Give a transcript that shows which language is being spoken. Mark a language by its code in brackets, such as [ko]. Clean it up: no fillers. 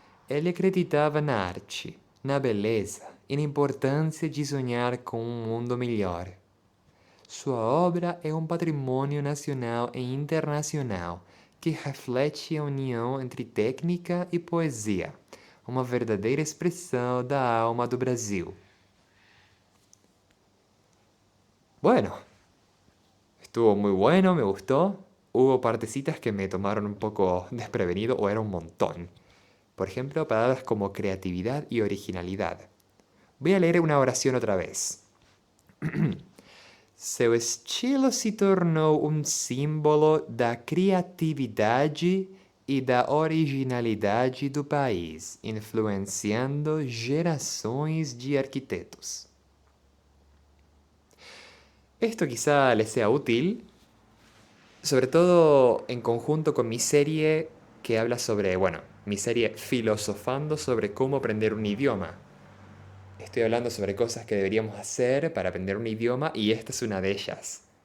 [pt] Ele acreditava na arte, na beleza e na importância de sonhar com um mundo melhor. Sua obra é um patrimônio nacional e internacional que reflete a união entre técnica e poesia, uma verdadeira expressão da alma do Brasil. [es] Bueno, estuvo muy bueno, me gustó. Hubo partecitas que me tomaron un poco desprevenido o era un montón. Por ejemplo, palabras como creatividad y originalidad. Voy a leer una oración otra vez. [pt] Seu estilo se tornou símbolo da criatividade e da originalidade do país, influenciando gerações de arquitetos. [es] Esto quizá les sea útil, sobre todo en conjunto con mi serie que habla sobre, bueno, mi serie filosofando sobre cómo aprender un idioma. Estoy hablando sobre cosas que deberíamos hacer para aprender un idioma y esta es una de ellas.